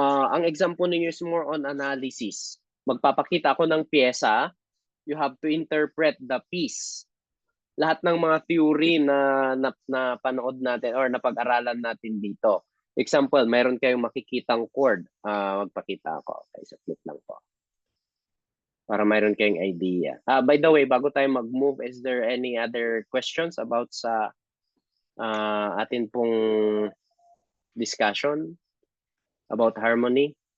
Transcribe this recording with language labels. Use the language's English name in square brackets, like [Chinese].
[English] Ang exam [Filipino] po ninyo [English] is more on analysis. [Filipino] Magpapakita ako ng pyesa. [English] You have to interpret the piece. [Filipino] Lahat ng mga theory na panood natin or napag-aralan natin dito. Example, meron kayong makikitang chord. Magpakita ako. Okay, submit lang po. Para mayroon kayong [English] idea. By the way, [Filipino] bago tayo mag-move, [English] is there any other questions about [Filipino] sa atin pong [English] discussion about harmony?